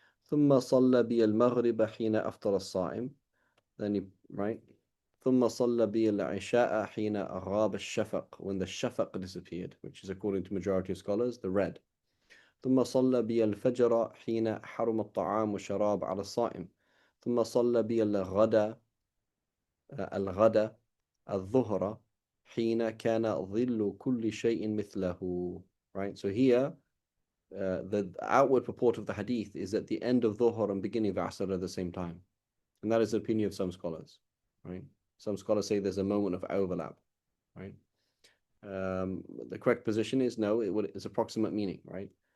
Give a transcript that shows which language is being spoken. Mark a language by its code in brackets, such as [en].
[ar] ثم صلى بي المغرب حين أفطر الصائم. [en] Then he, right? [ar] ثم صلى بي العشاء حين غاب الشفق, [en] when the shafaq disappeared, which is according to majority of scholars the red. [ar] ثم صلى بي الفجر حين حرم الطعام والشراب على الصائم. ثم صلى بي الغد الظهر حين كان ظل كل شيء مثله. [en] Right? So here the outward purport of the hadith is that the end of Dhuhr and beginning of Asr are at the same time. And that is the opinion of some scholars. Right? Some scholars say there's a moment of overlap. Right? The correct position is no, it's approximate meaning. Right?